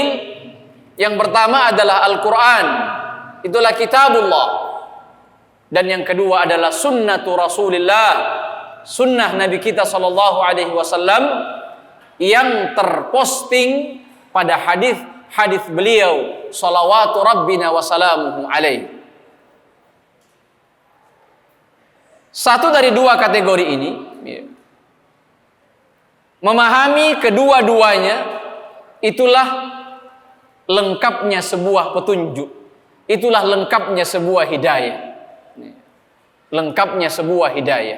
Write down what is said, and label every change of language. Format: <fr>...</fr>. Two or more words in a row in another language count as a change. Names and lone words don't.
<id>Yang pertama adalah Al-Quran, itulah kitabullah. Dan yang kedua adalah</id> <ar>سنة رسول الله,</ar> <id>sunnah Nabi kita</id> <ar>صلى الله عليه وسلم</ar> <id>yang terposting pada hadis beliau</id> <ar>صلوات ربنا وسلامه عليه.</ar> <id>Satu dari 2 kategori ini, memahami kedua-duanya, itulah lengkapnya sebuah petunjuk. Itulah lengkapnya sebuah hidayah. Lengkapnya sebuah hidayah.</id>